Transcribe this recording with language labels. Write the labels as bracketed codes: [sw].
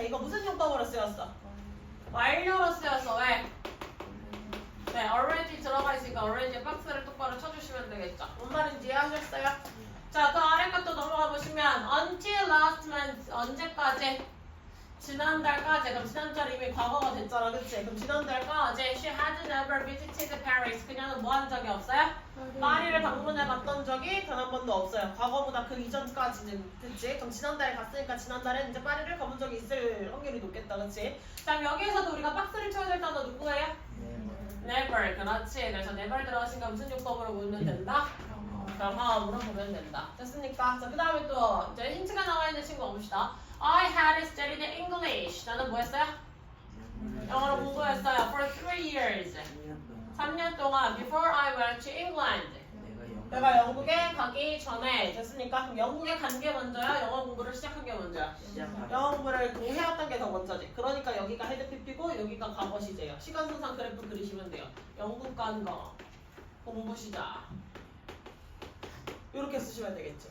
[ko] 이거 무슨 용법으로 쓰였어? 완료로 쓰였어. 왜? 네, already 들어가 있으니까 already 박스를 똑바로 쳐주시면 되겠죠. 뭔 말인지 이해하셨어요? 자, 그 아래 것도 넘어가 보시면 [en] until last month [ko] 언제까지? 지난달까지. 그럼 지난달 이미 과거가 됐잖아, 그치? 그럼 지난달까지 [en] she had never visited Paris. [ko] 그녀는 뭐 한 적이 없어요? 파리를 방문해봤던 적이 단 한 번도 없어요. 과거보다 그 이전까지는, 그치? 그럼 지난달에 갔으니까 지난달에 이제 파리를 가본 적이 있을 확률이 높겠다, 그치? 자, 그럼 여기에서도 우리가 박스를 쳐야 될 단어 누구예요? never. 그렇지. 그래서 never 들어가시니까 무슨 용법으로 보면 된다? 경험으로 보면 된다. 됐습니까? 자, 그 다음에 또 이제 힌트가 나와 있는 친구 봅시다. [en] I had studied English. [ko] 나는 뭐 했어요? 영어를 공부했어요. [en] For 3 years. [ko] 3년 동안 [en] before I went to England. [ko] 내가 내가 영국에 가기 전에 됐으니까 그럼 영국에 간 게 먼저야? 영어 공부를 시작한 게 먼저야? 시작하기. 영어 공부를 해왔던 게 더 먼저지. 그러니까 여기가 헤드 PP고 여기가 과거 시제예요. 시간 순상 그래프 그리시면 돼요. 영국 간 거 공부 시작. 이렇게 쓰시면 되겠지.